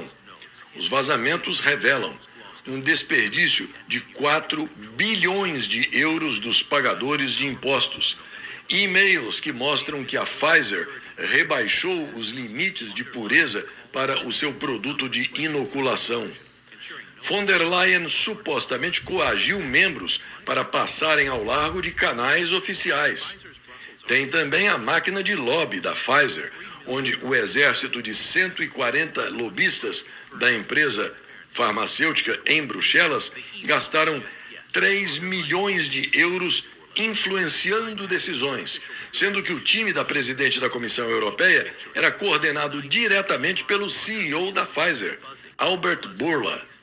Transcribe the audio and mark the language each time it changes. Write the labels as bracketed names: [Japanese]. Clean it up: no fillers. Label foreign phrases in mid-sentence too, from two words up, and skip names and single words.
[Portuguese] Os vazamentos revelam um desperdício de 4 bilhões de euros dos pagadores de impostos. E-mails que mostram que a Pfizer rebaixou os limites de pureza para o seu produto de inoculação. Von der Leyen supostamente coagiu membros para passarem ao largo de canais oficiais. Tem também a máquina de lobby da Pfizer, onde o exército de 140 lobistas da empresa farmacêutica em Bruxelas gastaram 3 milhões de euros influenciando decisões, sendo que o time da presidente da Comissão Europeia era coordenado diretamente pelo CEO da Pfizer, Albert Bourla.